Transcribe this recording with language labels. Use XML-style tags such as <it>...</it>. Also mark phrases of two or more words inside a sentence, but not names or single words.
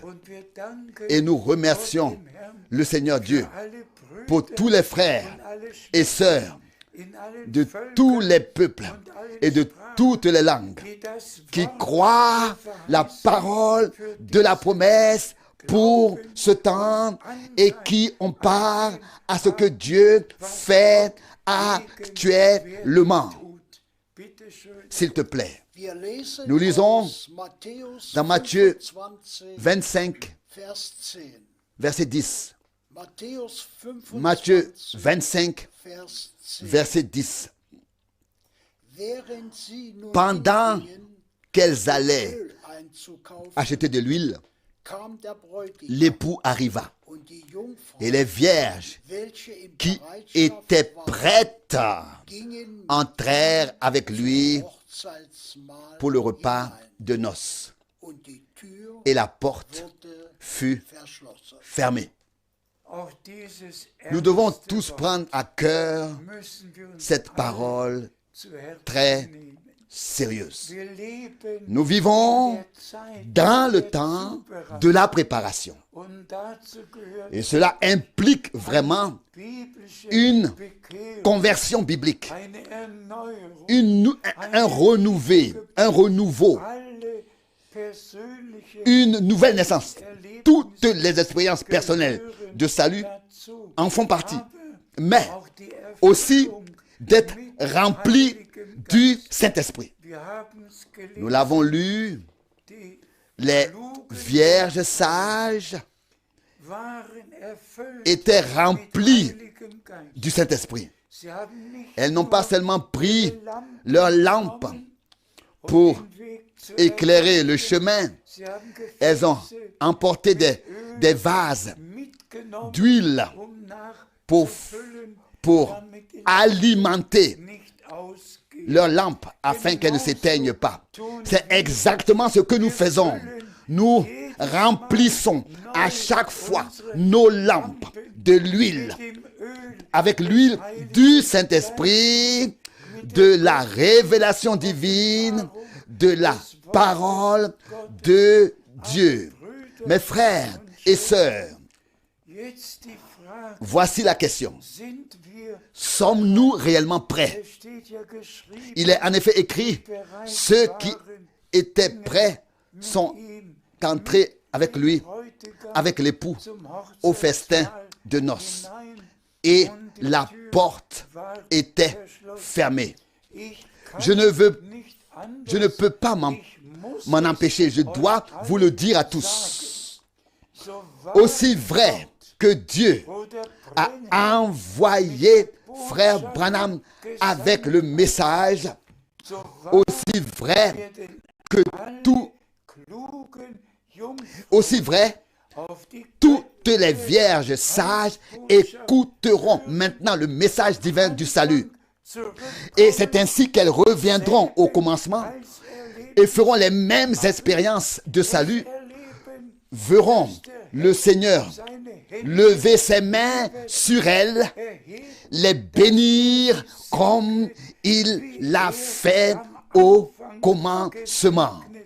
<fr>Et nous remercions le Seigneur Dieu pour tous les frères et sœurs de tous les peuples et de toutes les langues qui croient la parole de la promesse pour ce temps et qui ont part à ce que Dieu fait actuellement. S'il te plaît, nous lisons dans Matthieu 25, verset 10. Matthieu 25, verset 10.</fr> <de>Während sie nun</de> <fr>Pendant</fr> <de>hingingen,</de> <fr>qu'elles allaient</fr> <de>Öl einzukaufen,</de> <fr>acheter de l'huile,</fr> <de>kam der Bräutigam</de> <fr>l'époux arriva.</fr> <de>und die Jungfrau,</de> <fr>Et les vierges</fr> <de>welche in</de> <fr>qui</fr> <de>Bereitschaft</de> <fr>étaient</fr> <de>waren,</de> <fr>prêtes</fr> <de>gingen</de> <fr>entrèrent avec lui</fr> <de>zum Hochzeitsmahl</de> <fr>pour le repas</fr> <de>hinein,</de> <fr>de noces.</fr> <de>und die Tür</de> <fr>Et la porte</fr> <de>wurde</de> <fr>fut</fr> <de>verschlossen.</de> <fr>fermée.</fr> <de>Auch dieses</de> <fr>Nous devons</fr> <de>ernste</de> <fr>tous</fr> <de>Wort</de> <fr>prendre à cœur</fr> <de>müssen wir uns</de> <fr>cette</fr> <de>alle</de> <fr>parole</fr> <de>zu Herzen</de> <fr>très</fr> <de>nehmen.</de> <fr>sérieuse.</fr> <de>Wir leben</de> <fr>Nous vivons</fr> <de>in der Zeit</de> <fr>dans le</fr> <de>der</de> <fr>temps</fr> <de>Zubereitung.</de> <fr>de la préparation.</fr> <de>Und dazu gehört</de> <fr>Et cela implique vraiment</fr> <de>biblische</de> <fr>une</fr> <de>Bekehrung,</de> <fr>conversion biblique,</fr> <de>eine Erneuerung,</de> <fr>un renouveau,</fr> <de>alle persönliche</de> <fr>une nouvelle naissance. Toutes les expériences personnelles de salut</fr> <de>dazu,</de> <fr>en font partie,</fr> <de>aber</de> <fr>mais</fr> <de>auch die</de> <fr>aussi</fr> <de>Erfüllung</de> <fr>d'être</fr> <de>mit</de> <fr>rempli</fr> <de>Heiligem</de> <fr>du</fr> <de>Geist.</de> <fr>Saint-Esprit.</fr> <de>Wir haben's gelesen,</de> <fr>Nous l'avons lu,</fr> <de>die</de> <fr>les</fr> <de>klugen</de> <fr>vierges sages</fr> <de>waren erfüllt</de> <fr>étaient</fr> <de>mit</de> <fr>remplies</fr> <de>Heiligem Geist.</de> <fr>du Saint-Esprit.</fr> <de>Sie haben nicht</de> <fr>Elles n'ont pas seulement pris</fr> <de>Lampen</de> <fr>leur lampe</fr> <de>genommen, um</de> <fr>pour</fr> <de>den Weg zu</de> <fr>éclairer le</fr> <de>erleuchten.</de> <fr>chemin.</fr> <de>Sie haben</de> <fr>Elles ont</fr> <de>Gefäße</de> <fr>emporté des vases</fr> <de>mitgenommen,</de> <fr>d'huile</fr> <de>um</de> <fr>pour,</fr> <de>nachzufüllen,</de> <fr>pour</fr> <de>damit die</de> <fr>alimenter</fr> <de>nicht ausgehen.</de> <fr>leur lampe afin qu'elle ne s'éteigne pas. C'est exactement ce que nous faisons. Nous remplissons à chaque fois nos lampes de l'huile,</fr> <de>Dem Öl</de> <fr>avec l'huile du Saint-Esprit, de la révélation divine, de la parole de Dieu. Mes frères et sœurs,</fr> <de>jetzt die Frage,</de> <fr>voici la question.</fr> <de>sind wir,</de> <fr>Sommes-nous réellement prêts?</fr> <de>es steht ja geschrieben,</de> <fr>Il est en effet écrit, ceux qui étaient prêts sont</fr> <de>ihm</de> <fr>entrés avec lui,</fr> <de>Bräutigam</de> <fr>avec l'époux,</fr> <de>zum</de> <fr>au festin</fr> <de>Hochzeitsmahl</de> <fr>de noces.</fr> <de>hinein.</de> <fr>Et la porte était fermée.</fr> <de>Ich kann</de> <fr>Je ne veux,</fr> <de>nicht</de> <fr>je ne</fr> <de>anders,</de> <fr>peux pas m'en empêcher. Je dois vous le dire à tous.</fr> <de>so wahr</de> <fr>Aussi vrai que Dieu</fr> <de>oder</de> <fr>a envoyé frère Branham avec le message,</fr> <de>so wahr</de> <fr>aussi vrai</fr> <de>werden</de> <fr>que tout,</fr> <de>klugen Jungfrauen</de> <fr>aussi vrai,</fr> <de>auf die</de> <fr>toutes les vierges sages écouteront maintenant le message divin du salut. Et c'est ainsi qu'elles reviendront au commencement et feront les mêmes expériences de salut, verront le Seigneur lever ses mains sur elles, les bénir comme il l'a fait au commencement.</fr>